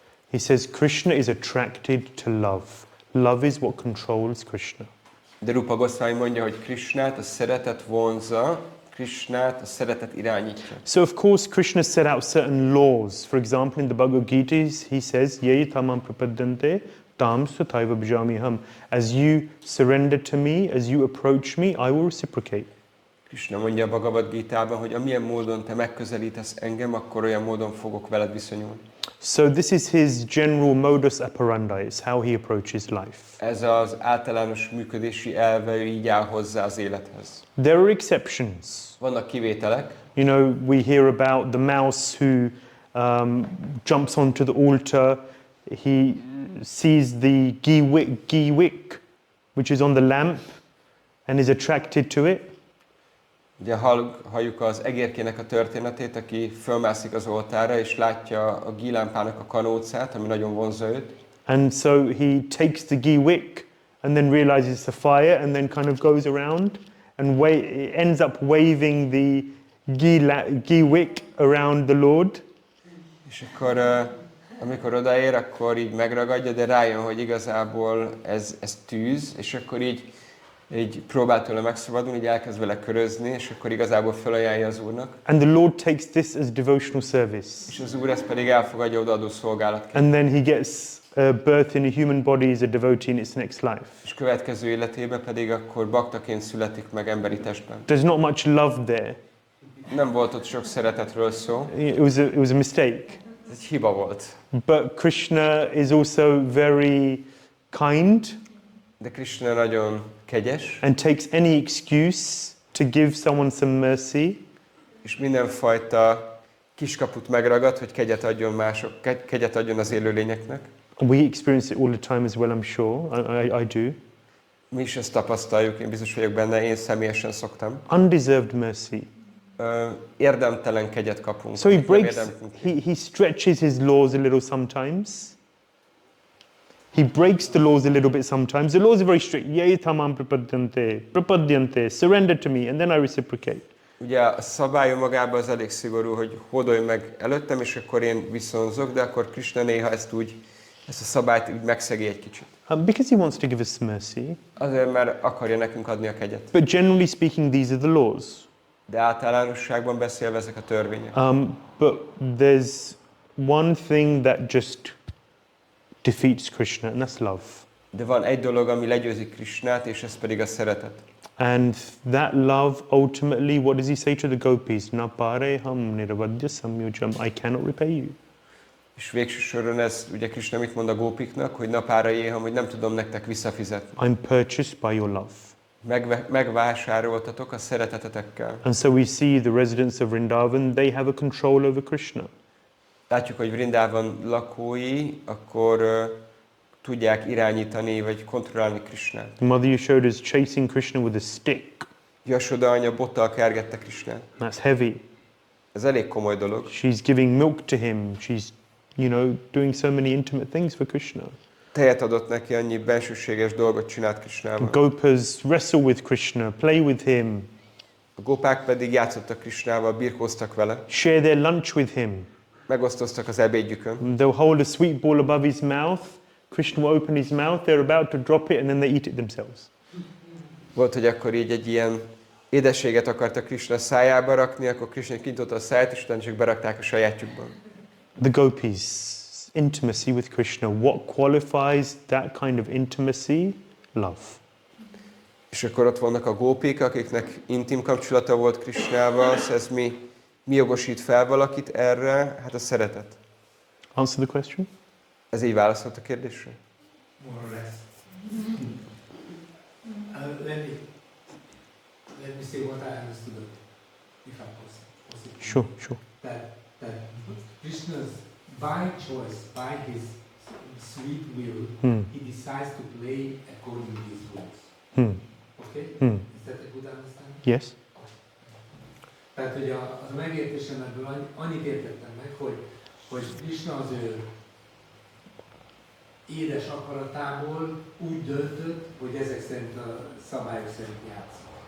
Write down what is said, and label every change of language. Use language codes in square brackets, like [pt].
[en] He says Krishna is attracted to love. Love is what controls Krishna. [hu] De Rupa Goswami mondja, hogy Krishnát a szeretet vonzza, Krishnát a szeretet irányítja. [en] So of course Krishna set out certain laws. For example, in the Bhagavad Gita, he says, [sa] "Ye tamam prapadyante tam sathaiva bhajamiham." [en] As you surrender to me, as you approach me, I will reciprocate. [hu] Krishna mondja a Bhagavad Gitában, hogy amilyen módon te megközelítesz engem, akkor olyan módon fogok veled viszonyulni. [en] So this is his general modus operandi. It's how he approaches life. [hu] Ez az általános működési elve, ő így áll hozzá az élethez. [en] There are exceptions. [hu] Vannak kivételek. [en] You know, we hear about the mouse who jumps onto the altar. He sees the ghee wick, which is on the lamp, and is attracted to it. [hu] Ugye halljuk az egérkének a történetét, aki fölmászik az oltára, és látja a gílámpának a kanócát, ami nagyon vonzza őt. [en] And so he takes the ghee wick and then realizes it's a fire and then kind of goes around and ends up waving the ghee wick around the Lord. [hu] És akkor, amikor odaér, akkor így megragadja, de rájön, hogy igazából ez tűz, és akkor így próbál tőle megszabadulni, így elkezd vele körözni, és akkor igazából felajánlja az Úrnak. [en] And the Lord takes this as devotional service. [hu] És az Úr ezt pedig elfogadja odaadó szolgálatként. [en] And then he gets birth in a human body as a devotee in its next life. [hu] És következő életében pedig akkor baktaként születik meg emberi testben. [en] There's not much love there. [hu] Nem volt ott sok szeretetről szó. [en] It was a mistake. [hu] Ez egy hiba volt. [en] But Krishna is also very kind. [hu] De Krishna nagyon kegyes. [en] And takes any excuse to give someone some mercy. [hu] És mindenfajta kiskaput megragad, hogy kegyet adjon az élőlényeknek. [en] We experience it all the time as well, I'm sure. I do. [hu] Mi is ezt tapasztaljuk, én biztos vagyok benne, én személyesen szoktam. [en] Undeserved mercy. [hu] Érdemtelen kegyet kapunk. [en] So he stretches his laws a little sometimes. He breaks the laws a little bit sometimes. The laws are very strict. [sa] Ye tamam prapadyante, [en] surrender to me, and then I reciprocate. [hu] Ugye a szabály magában az elég szigorú, hogy hódolj meg előttem, és akkor én viszonzok, de akkor Krishna néha ezt a szabályt úgy megszegi egy kicsit. [en] Because he wants to give us mercy. [hu] Azért, mert akarja nekünk adni a kegyet. [en] But generally speaking, these are the laws. [hu] De általánosságban beszélve ezek a törvények. [en] But there's one thing that just defeats Krishna, and that's love. [hu] De van egy dolog, ami legyőzi Krishnát, és ez pedig a szeretet. [en] And that love, ultimately, what does he say to the gopis? [sa] Na pareham nirvadya samyujam, [en] I cannot repay you. [hu] És végső soron ez, ugye Krishna mit mond a gópiknak, hogy [sa] na pareham, [hu] hogy nem tudom nektek visszafizetni. [en] I'm purchased by your love. [hu] Megvásároltatok a szeretetetekkel. [en] And so we see the residents of Vrindavan, they have a control over Krishna. [hu] Látjuk, hogy Vrindavan lakói akkor tudják irányítani vagy kontrollálni Krishnát. [en] Mother Yashoda is chasing Krishna with a stick. [hu] Yashoda anya bottal kergette Krishnát. [en] That's heavy. [hu] Ez elég komoly dolog. [en] She's giving milk to him. She's, doing so many intimate things for Krishna. [hu] Tejet adott neki, annyi bensőséges dolgot csinált Krishnával. [en] Gopas wrestle with Krishna, play with him. [hu] A gopák pedig játszottak Krishnával, birkóztak vele. [en] Share their lunch with him. [hu] Megosztoztak az ebédjükön. [en] They'll hold a sweet ball above his mouth. Krishna will open his mouth, they're about to drop it, and then they eat it themselves. [hu] Volt, hogy akkor így egy ilyen édességet akartak Krishna szájába rakni, akkor Krishna kintotta a száját, és utána csak berakták a sajátjukba. [en] The gopis, intimacy with Krishna. What qualifies that kind of intimacy? Love. [hu] És akkor ott vannak a gópik, akiknek intim kapcsolata volt Krishnával, ez mi jogosít fel valakit erre? Hát a szeretet. [en] Answer the question? [hu] Ez így válaszolt a kérdésre? [en] More or less. Let me say what I understood, if I'm possible. Sure. That Krishna's, by choice, by his sweet will, he decides to play according to these rules. Okay? Is that a good understanding? Yes. [hu] Tehát, hogy az a megértésemből annyit értettem meg, hogy Krishna az ő édes akaratából úgy döntött, hogy ezek szerint a szabályok szerint játszik.